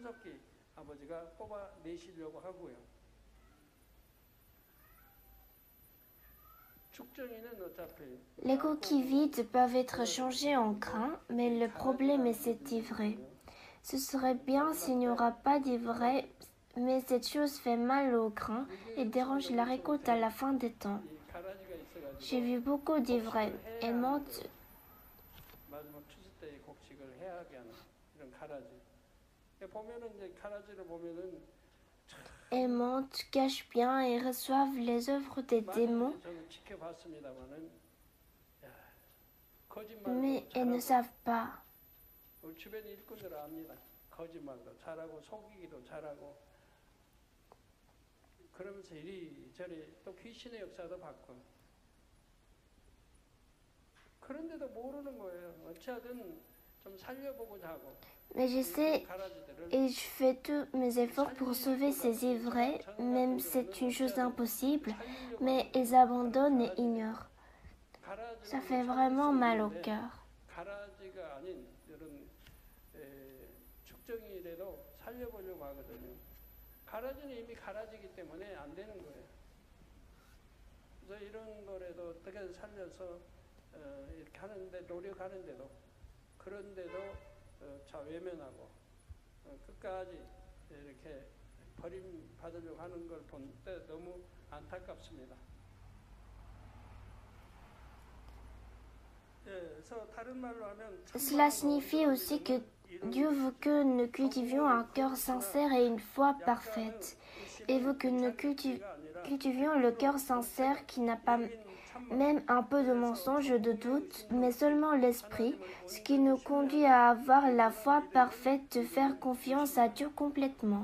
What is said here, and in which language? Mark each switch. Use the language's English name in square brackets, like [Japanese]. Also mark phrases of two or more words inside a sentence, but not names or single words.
[French] Les coquilles vides peuvent être changées en grains, mais le problème est cet ivraie. Ce serait bien s'il n'y aura pas d'ivraie, mais cette chose fait mal aux grains et dérange la récolte à la fin des temps. J'ai vu beaucoup d'ivraies. Elles mentent. [Korean] 마지막 추수 때 곡식을 해하게 하는 이런 가라지. 보면은 이제 가라지를 보면은 [French] Elles mentent, cachent bien et reçoivent les œuvres des démons, [Korean] 저는 지켜봤습니다만은 [French] mais elles ne savent pas. [Korean] 우리 주변 일꾼들은 압니다. 거짓말도 잘하고 속이기도 잘하고 그러면서 이리저리 또 귀신의 역사도 받고 그런데도 모르는 거예요. 어찌하든 좀 살려보고자 하고 [French] Mais j'essaie et je fais tous mes efforts pour sauver ces ivraies, même c'est une chose impossible, mais ils abandonnent et ignorent. Ça fait vraiment mal au cœur. [Korean] 가라지가 아닌 이런 축정이라도 살려보려고 하거든요. 가라지는 이미 가라지기 때문에 안 되는 거예요. 그래서 이런 거라도 어떻게 살려서 이렇게 하는데 노력하는데도 그런데도 외면하고 끝까지 이렇게 버림받으려고 하는 걸 본 때 너무 안타깝습니다. [French] Cela signifie aussi que Dieu veut que nous cultivions un cœur sincère et une foi parfaite. Il veut que nous cultivions le cœur sincère qui n'a pas même un peu de mensonge, de doute, mais seulement l'esprit, ce qui nous conduit à avoir la foi parfaite de faire confiance à Dieu complètement.